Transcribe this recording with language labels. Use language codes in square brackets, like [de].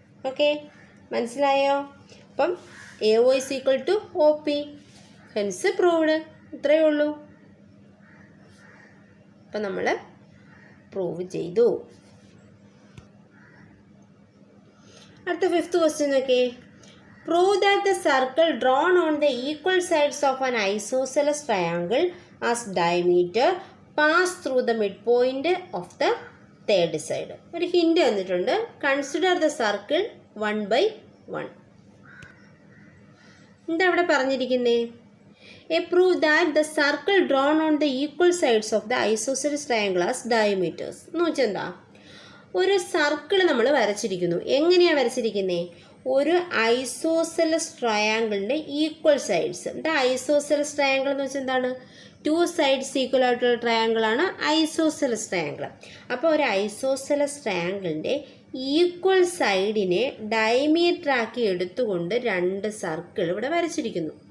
[ml] Okay, മനസ്സിലായോ? അപ്പം AO equal to OP, [en] Hence proved. [ml] ഇത്രയേ ഉള്ളൂ. അപ്പം നമ്മൾ പ്രൂവ് ചെയ്തു. അടുത്ത 5th ക്വസ്റ്റ്യൻ നോക്കേ. [en] Prove that the circle drawn on the equal sides of an isosceles triangle as diameter pass through the midpoint of the third side. [ml] ഒരു hint തന്നിട്ടുണ്ട്. [en] Consider the circle 1/1. [ml] എന്താ അവിടെ പറഞ്ഞിരിക്കുന്നേ? [en] Prove that the circle drawn on the equal sides of the isosceles triangle as diameters. [ml] എന്ന് വെച്ചാൽ എന്താ? ഒരു circle നമ്മൾ വരച്ചിരിക്കുന്നു. എങ്ങനെയാണ് വരച്ചിരിക്കുന്നത്? ഒരു ഐസോസെലസ് ട്രയാങ്കിളിൻ്റെ ഈക്വൽ സൈഡ്സ്. എന്താ ഐസോസെലസ് ട്രയാങ്കിൾ എന്ന് വെച്ചാൽ എന്താണ്? 2 സൈഡ്സ് ഈക്വൽ ആയിട്ടുള്ള ട്രയാങ്കിളാണ് ഐസോസെലസ് ട്രയാങ്കിൾ. അപ്പോൾ ഒരു ഐസോസെലസ് ട്രയാങ്കിളിൻ്റെ ഈക്വൽ സൈഡിനെ ഡയമീറ്റർ ആക്കി എടുത്തുകൊണ്ട് 2 സർക്കിൾ ഇവിടെ വരച്ചിരിക്കുന്നു.